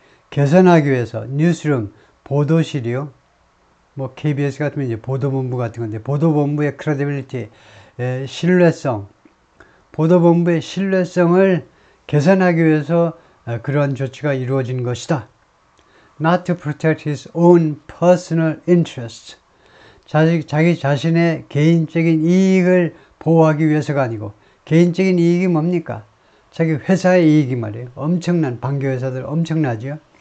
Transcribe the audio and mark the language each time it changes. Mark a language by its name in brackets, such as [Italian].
[Korean] 개선하기 위해서, 뉴스룸, 보도실이요. 뭐, KBS 같으면 이제 보도본부 같은 건데, 보도본부의 credibility, 신뢰성, 보도본부의 신뢰성을 개선하기 위해서 그러한 조치가 이루어진 것이다. [English] Not to protect his own personal interests. [Korean] 자기 자신의 개인적인 이익을 보호하기 위해서가 아니고, 개인적인 이익이 뭡니까? 자기 회사의 이익이 말이에요. 엄청난 반교 회사들 엄청나죠.